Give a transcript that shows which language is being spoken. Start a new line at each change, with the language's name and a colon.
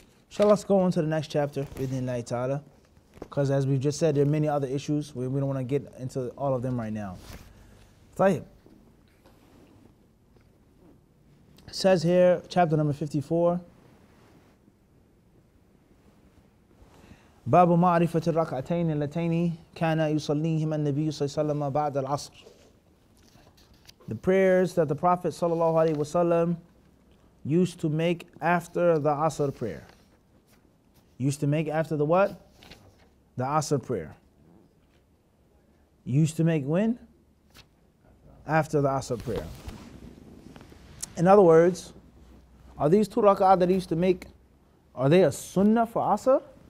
English: So let's go on to the next chapter, bi'idhnillahi ta'ala. Because as we just said, there are many other issues. We don't want to get into all of them right now. Tayyib. It says here, chapter number 54.
Arabic: باب معرفة الركعتين اللتين كان يصليهما النبي صلى الله عليه وسلم بعد العصر.
English: The prayers that the Prophet sallallahu alaihi wasallam used to make after the Asr prayer. Used to make after the what? The Asr prayer. Used to make when? After the Asr prayer. In other words, are these two rak'ah that he used to make, are they a sunnah for Asr?